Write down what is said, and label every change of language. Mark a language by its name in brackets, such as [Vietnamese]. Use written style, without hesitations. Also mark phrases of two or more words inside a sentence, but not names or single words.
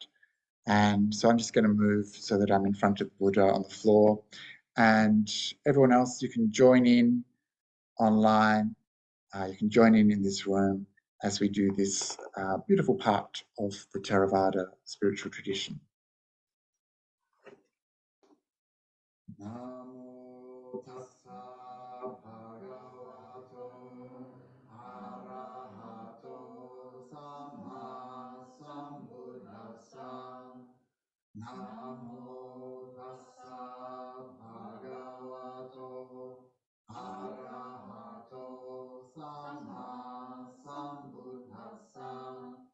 [English] And so I'm just going to move so that I'm in front of Buddha on the floor. And everyone else, you can join in online. You can join in this room as we do this beautiful part of the Theravada spiritual tradition. [Pali] Namo tassa bhagavato arahato sama sambuddhassa. Namo tassa bhagavato arahato sama sambuddhassa.